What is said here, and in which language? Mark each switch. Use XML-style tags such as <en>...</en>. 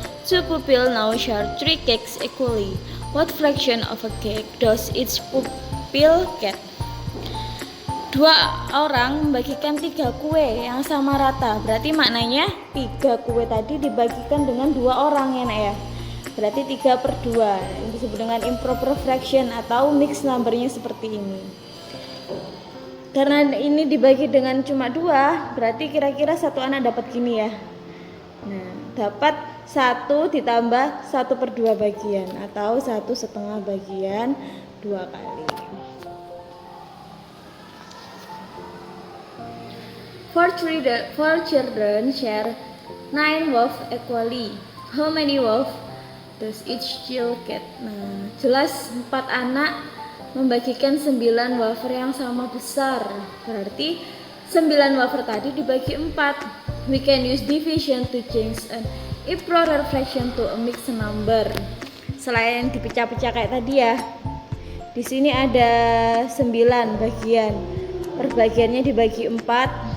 <en>2 pupils now share 3 cakes equally. What fraction of a cake does each pupil get?</en> <id>2 orang membagikan 3 kue yang sama rata. Berarti maknanya 3 kue tadi dibagikan dengan 2 orang ya, nak ya. Berarti 3/2. Ini disebut dengan improper fraction atau mixed numbernya seperti ini. Karena ini dibagi dengan cuma 2, berarti kira-kira satu anak dapat gini ya. Nah, dapat 1 ditambah 1/2 bagian atau 1/2 bagian 2 kali.</id> <en>4 children share 9 waffles equally. How many waffles does each child get?</en> <id>Nah, jelas 4 anak membagikan 9 wafer yang sama besar. Berarti 9 wafer tadi dibagi 4.</id> <en>We can use division to change an If pro reflection to a mixed number,</en> <id>selain dipecah-pecah kayak tadi ya, di sini ada 9 bagian, perbagiannya dibagi 4.</id>